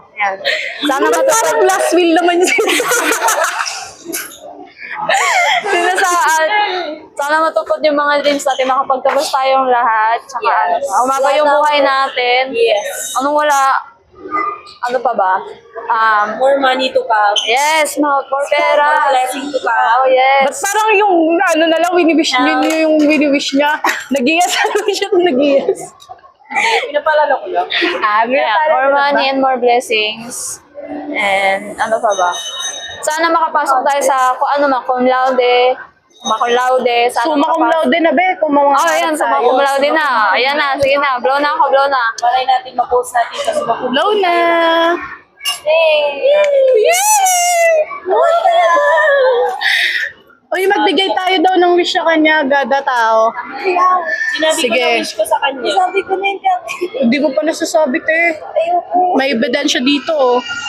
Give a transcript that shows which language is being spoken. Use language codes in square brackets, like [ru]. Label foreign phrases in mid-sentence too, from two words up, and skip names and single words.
[tl] Ayan. Sana matupad, Parang [en] last will [tl] naman yun. sana matupad yung mga dreams natin, makapagtapos tayong lahat. Tsaka, [en] Yes. [tl] umaba yung buhay natin. [en] Yes. [tl] Ano pa ba? [en] More money to come. Yes, more More [tl] pera. [en] blessing to come. Oh, [tl] Ba't [en] yes. [tl] parang yung, ano na lang, wini-wish yung wini-wish niya. Nag-ias, ano siya nag-ias? Pinapalala ko lang. [en] Yeah, more money and more blessings. [tl] And ano pa ba? Sana makapasok tayo sa [la] cum laude. Cum laude. Sana Summa cum laude [tl] na, Be. Kung mga Oh, ayan, [la] summa cum laude [tl] na. Ayan na, sige na. Blow na ako, blow na. Malay natin ma-post natin sa [la] summa cum [tl] Low na! Uy, magbigay tayo daw ng wish sa kanya, gada tao. Sinabi ko Sige. na wish ko sa kanya. Sabi ko na hindi. Hindi mo pa nasasabi, te. May ebidensya dito, oh.